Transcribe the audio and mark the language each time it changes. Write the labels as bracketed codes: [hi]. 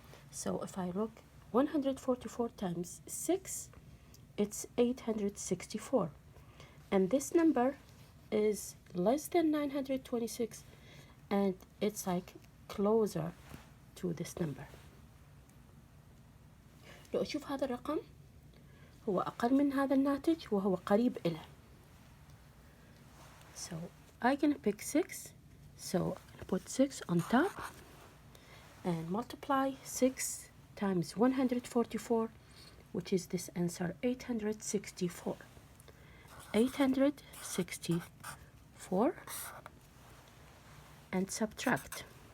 [en] So if I look, 144 times 6, it's 864. And this number is less than 926, and it's like closer to this number. [ar] لو أشوف هذا الرقم هو أقل من هذا الناتج وهو قريب إله. [en] So I'm gonna pick 6. So I'm gonna put 6 on top and multiply 6 times 144, which is this answer, 864. 864, and subtract.